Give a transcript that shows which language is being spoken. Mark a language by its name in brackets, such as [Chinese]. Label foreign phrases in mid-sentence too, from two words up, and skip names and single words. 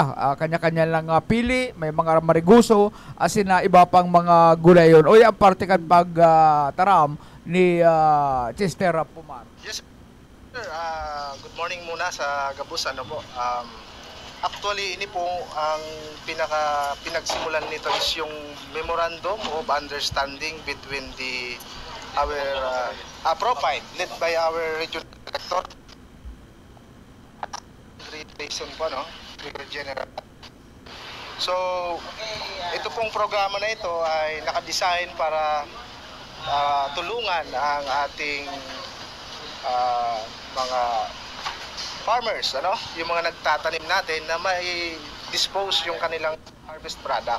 [Bikol] Kanya-kanya lang pili, may mga mariguso, asin na iba pang mga gulayon. O yung parte kan pagtaram ni Chester Pumar. [English] Yes, sir. Good morning [Bikol] muna sa Gabus. [Filipino] Actually, ini po ang pinagsimulan nito is yung [English] Memorandum of Understanding between our profile led by our regional director, [Filipino] Basin po, no? [English] Brigadier General. [Filipino] So, ito pong programa na ito ay nakadesign para tulungan ang ating mga farmers, yung mga nagtatanim natin na may dispose yung kanilang [English] harvest product.